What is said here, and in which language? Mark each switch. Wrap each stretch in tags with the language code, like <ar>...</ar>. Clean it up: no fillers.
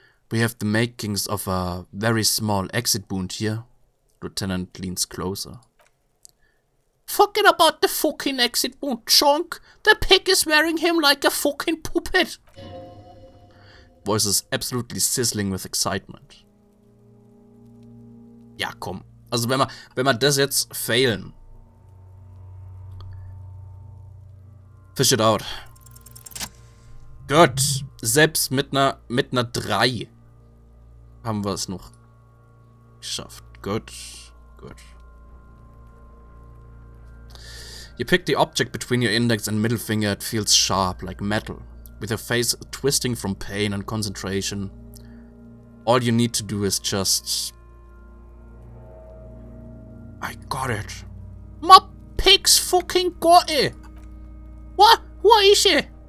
<en>We have the makings of a very small exit wound here. Lieutenant leans closer. Forget about the fucking exit wound, chunk. The pig is wearing him like a fucking puppet. Voice is absolutely sizzling with excitement.</en> <de>Ja, komm. Also wenn wir das jetzt failen.</de> <en>Fish it out.</en> <de>Gut. Selbst mit einer 3 haben wir es noch geschafft. Gut. Gut.</de> <en>You pick the object between your index and middle finger. It feels sharp, like metal. With your face twisting from pain and concentration. All you need to do is just... I got it. My pig's fucking got it. What? What is it?</en>